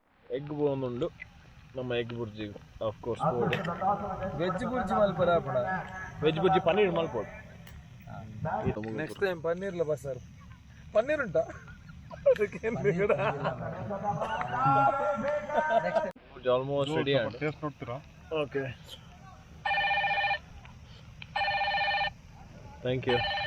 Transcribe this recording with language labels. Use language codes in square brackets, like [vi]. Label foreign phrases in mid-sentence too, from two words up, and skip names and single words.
[tcy] ಎಗ್ ಒಂದುಂಡು ನಮ್ಮ ಎಗ್ ಬುರ್ಜಿ [en] of course bored [tcy] ವೆಜ್ ಬುರ್ಜಿ ಮಲ್ಪರ ಆಪಣ ವೆಜ್ ಬುರ್ಜಿ ಪನ್ನೀರ್ ಮಲ್ಪೋಡು [en] next time [tcy] ಪನ್ನೀರ್ಲ ಬಸ್ಸಾರು ಪನ್ನೀರ್ ಉಂಟಾ [en] almost ready [kn] ಆಗಿದೆ ಟೇಸ್ಟ್ ನೋಡ್ತೀರಾ [en] OK thank you